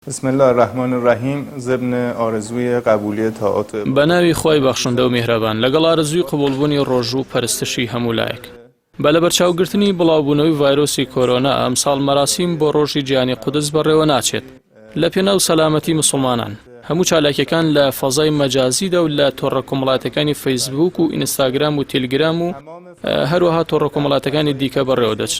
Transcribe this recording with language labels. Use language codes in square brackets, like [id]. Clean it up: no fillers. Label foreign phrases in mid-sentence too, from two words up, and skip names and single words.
[ar] بسم الله الرحمن الرحیم [fa] ضمن آرزوی قبولی طاعات [ckb] بەناوی خۆی بەخشندە و میهرەبان لەگەڵ ئارەزووی قبولبوونی ڕۆژ و پەرستشی هەموو لایەک بە لە بەرچاوگرتنی بڵاوبوونەوەی ڤایرۆسی کۆرۆنا ئەمساڵ مەراسیم بۆ ڕۆژی جیهانی قودس بەڕێوە ناچێت لە پێناو سەلامەتی مسلمانان هەموو چالاکیەکان لە فەزای مەجازیدا و لە تۆڕە کۆمەڵاتەکانی فەیسبوک و ئینستاگرام و تێلگرام و هەروەها تۆڕە کۆمەڵاتەکانی دیکە بەڕێوە دەچن.